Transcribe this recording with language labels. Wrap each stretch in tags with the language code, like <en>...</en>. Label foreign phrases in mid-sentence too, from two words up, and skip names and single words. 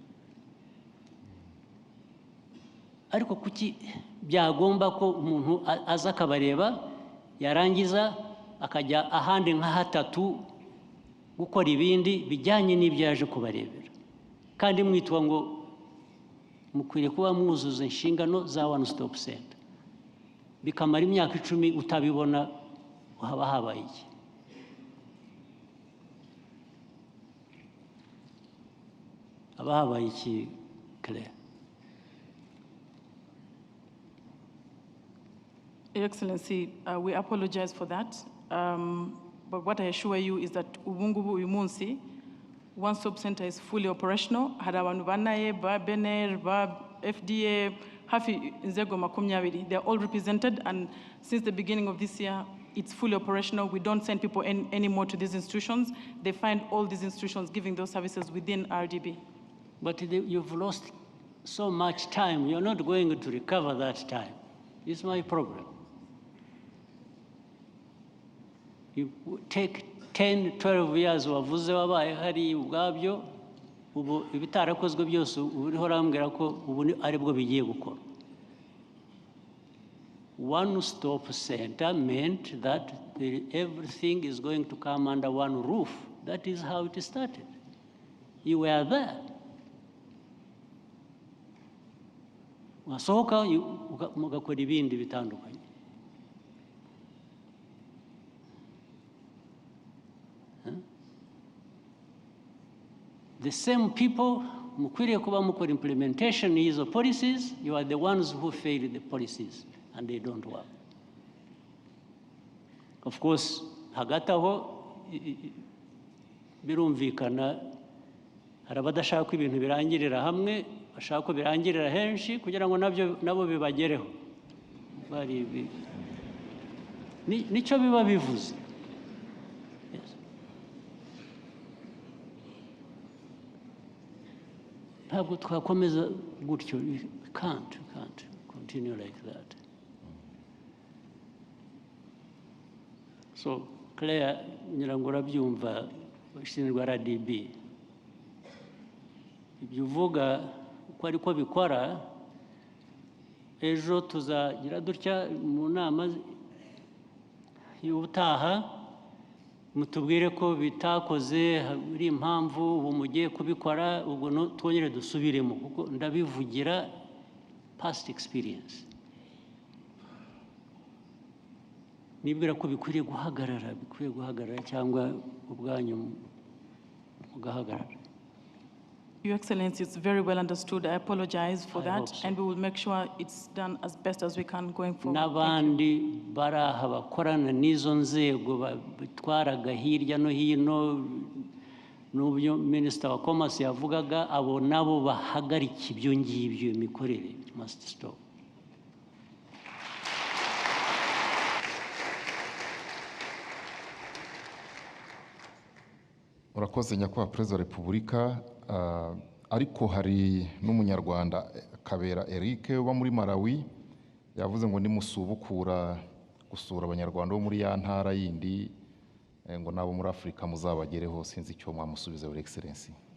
<rw>Ariko kuki byagomba ko umuntu aza akabareba yarangiza akajya ahandi nka hatatu gukora ibindi bijyanye n'ibyo yaje kubarebera, kandi mwitwa ngo mukwiriye kuba mwuzuza inshingano za</rw> <en>one stop center,</en> <rw>bikamara imyaka 10 utabibona, haba habaye iki? Haba habaye iki Claire?</rw> <en>Your Excellency, we apologize for that. But what I assure you is that</en> <rw>ubungubu uyu munsi</rw> <en>one stop center is fully operational.</en> <rw>Hari abantu banaye ba BNR ba FDA hafi inzego 20.</rw> <en>They are all represented, and since the beginning of this year it's fully operational. We don't send people anymore to these institutions. They find all these institutions giving those services within RDB. But you've lost so much time. You're not going to recover that time. It's my problem. You take 10, 12 years</en> <rw>wavuze wabaye hari ubwabyo, ubu ibitarakozwe byose uriho urambwira ko ubu aribwo bigiye gukora.</rw> <en>One-stop center meant that everything is going to come under one roof. That is how it started. You were there.</en> <rw>Wasohoka mugakora ibindi bitandukanye.</rw> <en>The same people</en> <rw>mukwiriye kuba mukora implementation y'izo policies,</rw> <en>you are the ones who failed the policies and they don't work. Of course,</en> <rw>hagati aho birumvikana hari abadashaka ko ibintu birangirira hamwe, bashaka ko birangirira henshi kugira ngo nabo bibagereho. Nicyo biba bivuze. Ntabwo twakomeza gutyo.</rw> <en>We can't continue like that.</en> <rw>So Claire, nyirango urabyumva ushinzwe RDB. Ibyo uvuga uko ariko bikora, ejo tuzagira dutya mu nama y'ubutaha, mutubwire ko bitakoze ari impamvu ubu mugiye kubikora, ubwo twongere dusubiremo kuko ndabivugira</rw> <en>past experience.</en> <rw>Nibwira ko bikwiriye guhagarara cyangwa ubwanyu mugahagarara.</rw> <en>Your Excellency, it's very well understood. I apologize for that, so. And we will make sure it's done as best as we can going forward.</en> <rw>N'abandi baraha bakorana n'izo nzego bitwaraga hirya no hino, n'ubyo Minister wa Commerce yavugaga, abo nabo bahagarika ibyo ngibyo, imikorere</rw> <en>must stop.</en> <rw>Urakoze nyakubahwa Perezida wa Repubulika. Ariko hari n'umunyarwanda Kabera Eric uba muri Malawi yavuze ngo nimusubukura gusura abanyarwanda bo muri ya ntara yindi ngo nabo muri Afurika muzabagereho, sinzi icyo mwamusubiza</rw> <en>Your Excellency.</en>